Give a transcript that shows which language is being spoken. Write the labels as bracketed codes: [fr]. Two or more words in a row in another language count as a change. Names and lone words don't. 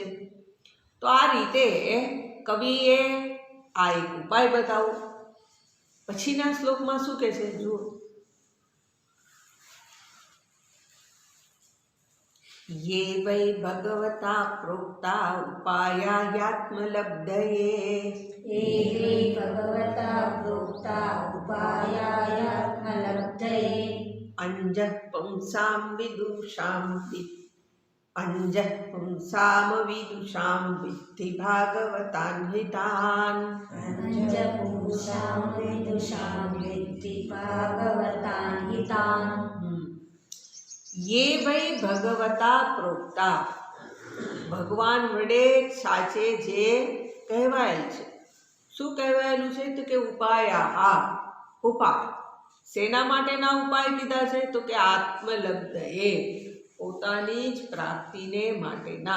[gu] તો આ રીતે કવિએ આ એક ઉપાય બતાવો. પછીના શ્લોકમાં શું કહે છે જુઓ. [sa] યે વૈ ભગવતા પ્રોક્તા ઉપાયાયાત્મલબ્ધયે, एवे भगवता प्रोक्ता उपायायात्मलब्धये, અંજઃ પુંસામ વિદુષામ વિદ્ધિ ભાગવતાન હિતાન. अंजपुंसां विदुषां विद्धि भागवतान् हितान्. યે વૈ ભગવતા પ્રોક્તા, [gu] ભગવાન વડે સાચે જે કહેવાયેલ છે. શું કહેવાયેલું છે? તો કે ઉપાયા, ઉપાય. શેના માટેના ઉપાય કીધા છે? તો કે આત્મલબ્ધયે, પોતાની જ પ્રાપ્તિને માટેના.